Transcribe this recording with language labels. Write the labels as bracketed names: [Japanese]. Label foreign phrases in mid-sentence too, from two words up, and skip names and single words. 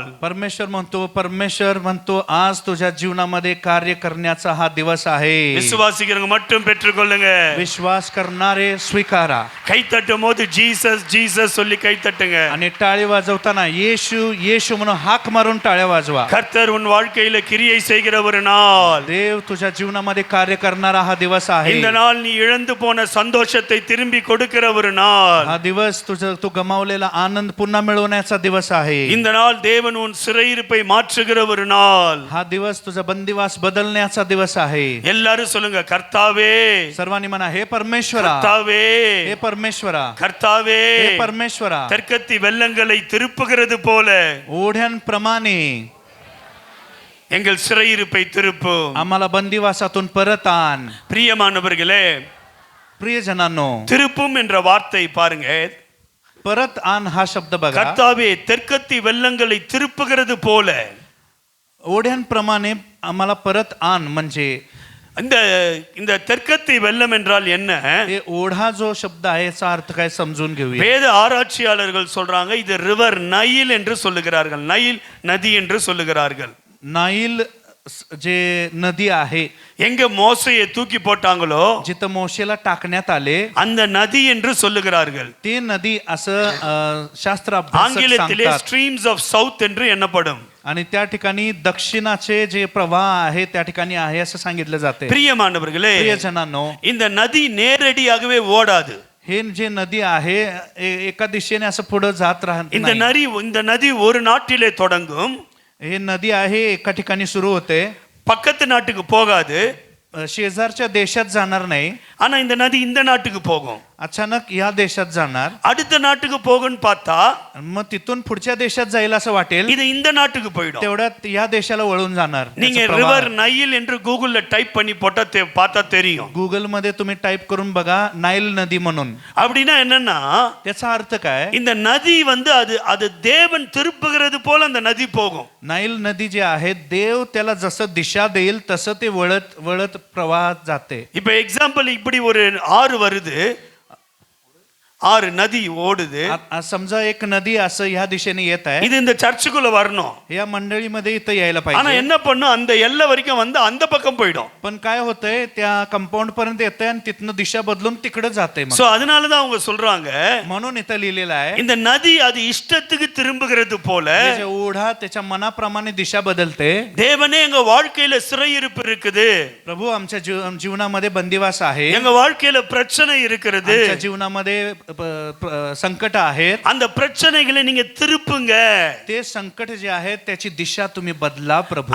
[Marathi] परमेश्वर म्हणतो आज तुझ्या जीवनामध्ये कार्य करण्याचा हा दिवस आहे. [Tamil] விசுவாசிக்கிறவங்க மட்டும் பெற்றுக்கொள்ளுங்க. [Marathi] विश्वास करणारे स्वीकारा. [Tamil] கை தட்டும் போது ஜீசஸ் ஜீசஸ் சொல்லி கை தட்டுங்க. [Marathi] आणि टाळी वाजवताना येशू येशू म्हणून हाक मारून टाळ्या वाजवा. [Tamil] கர்த்தர் உன் வாழ்க்கையில கிரியை செய்கிற ஒரு நாள். [Marathi] देव तुझ्या जीवनामध्ये कार्य करणारा हा दिवस आहे. [Tamil] இந்த நாள் நீ இழந்து போன சந்தோஷத்தை திரும்பி கொடுக்கிற ஒரு நாள். [Marathi] हा दिवस तू गमावलेला आनंद पुन्हा मिळवण्याचा दिवस आहे. [Tamil] இந்த நாள் தேவன் உன் சிறையிருப்பை மாற்றுகிற ஒரு நாள். [Marathi] हा दिवस तुझा बंदिवास बदलण्याचा दिवस आहे. [Tamil] எல்லாரும் சொல்லுங்க, கர்த்தாவே, [Marathi] सर्वांनी म्हणा, हे परमेश्वरा, [Tamil] கர்த்தாவே, [Marathi] हे परमेश्वरा, [Tamil] கர்த்தாவே. [Marathi] हे परमेश्वरा. [Tamil] தெற்கத்தி வெள்ளங்களை திருப்புகிறது போல [Marathi] ओढ्यांप्रमाणे [Tamil] எங்கள் சிறையிருப்பை திருப்பும். [Marathi] आम्हाला बंदिवासातून परत आण. [Tamil] பிரியமானவர்களே, [Marathi] प्रियजनांनो, [Tamil] திருப்பும் என்ற வார்த்தை பாருங்க. [Marathi] परत आण हा शब्द बघा. [Tamil] கர்த்தாவே, தெற்கத்தி வெள்ளங்களை திருப்புகிறது போல. [Marathi] ओढ्यांप्रमाणे आम्हाला परत आण म्हणजे [Tamil] இந்த இந்த தெற்கத்தி வெள்ளம் என்றால் என்ன? [Marathi] हे ओढा जो शब्द आहे याचा अर्थ काय समजून घेऊया. [Tamil] வேத ஆராய்ச்சியாளர்கள் சொல்றாங்க, இது ரிவர் நைல் என்று சொல்லுகிறார்கள், நைல் நதி என்று சொல்லுகிறார்கள். [Marathi] नाईल जे नदी आहे, [Tamil] எங்க மோசையை தூக்கி போட்டாங்களோ [Marathi] जिथं मोशेला टाकण्यात आले, [Tamil] அந்த நதி என்று சொல்லுகிறார்கள். [Marathi] ते नदी असं शास्त्र अभ्यासक [Tamil] ஆங்கிலத்திலே [Marathi] सांगतात. [English] streams of south [Tamil] என்று எண்ணப்படும். [Marathi] आणि त्या ठिकाणी दक्षिणाचे जे प्रवाह आहे त्या ठिकाणी आहे असं सांगितलं जाते. [Tamil] பிரியமானவர்களே, [Marathi] प्रियजनांनो, [Tamil] இந்த நதி நேரடியாகவே ஓடாது. [Marathi] हे जे नदी आहे एका दिशेने असं पुढे जात राहत [Tamil] இந்த [Marathi] नाही. [Tamil] நதி ஒரு நாட்டிலே தொடங்கும், [Marathi] हे नदी आहे एका ठिकाणी सुरू होते, [Tamil] பக்கத்து நாட்டுக்கு போகாது. [Marathi] शेजारच्या देशात जाणार नाही, [Tamil] ஆனா இந்த நதி இந்த நாட்டுக்கு போகும். [Marathi] अचानक या देशात जाणार, [Tamil] அடுத்த நாட்டுக்கு போகும்னு பார்த்தா [Marathi] मग तिथून पुढच्या देशात जाईल असं वाटेल, [Tamil] இது இந்த நாட்டுக்கு போயிடும். [Marathi] तेवढ्यात या देशाला वळून जाणार. [Tamil] நீங்க ரிவர் நைல் என்று கூகுள்ல டைப் பண்ணி போட்டா பார்த்தா தெரியும். [Marathi] गुगल मध्ये तुम्ही टाईप करून बघा नाईल नदी म्हणून. [Tamil] அப்படின்னா என்னன்னா, [Marathi] त्याचा अर्थ काय? [Tamil] இந்த நதி அது தேவன் திருப்புகிறது போல அந்த நதி போகும். [Marathi] नाईल नदी जे आहे, देव त्याला जसं दिशा देईल तसं ते वळत वळत प्रवाहात जाते. [Tamil] இப்ப எக்ஸாம்பிள், இப்படி ஒரு ஆறு வருது, ஆறு நதி ஓடுது. [Marathi] समजा एक नदी असं ह्या दिशेने येत आहे, [Tamil] இது இந்த சர்ச்சுக்குள்ள வரணும். [Marathi] या मंडळीमध्ये इथं यायला [Tamil] ஆனா [Marathi] पाहिजे. [Tamil] என்ன பண்ணும், அந்த எல்லை வரைக்கும் வந்து அந்த பக்கம் போயிடும். [Marathi] पण काय होतंय, त्या कंपाऊंड पर्यंत येतंय आणि तिथनं दिशा बदलून तिकडे जाते. [Tamil] சோ அதனாலதான் அவங்க சொல்றாங்க, [Marathi] म्हणून इथं लिहिलेलं आहे, [Tamil] இந்த नदी அது இஷ்டத்துக்கு திரும்புகிறது போல [Marathi] ओढा त्याच्या मनाप्रमाणे दिशा बदलते. [Tamil] தேவனே எங்க வாழ்க்கையில சிறையிருப்பு இருக்குது, [Marathi] प्रभू आमच्या जीवनामध्ये बंदिवास आहे, [Tamil] எங்க வாழ்க்கையில பிரச்சனை இருக்கிறது, [Marathi] आमच्या जीवनामध्ये संकट आहेत. [Tamil] அந்த பிரச்சனைகளை நீங்க திருப்புங்க. [Marathi] ते संकट जे आहे त्याची दिशा तुम्ही बदला प्रभू.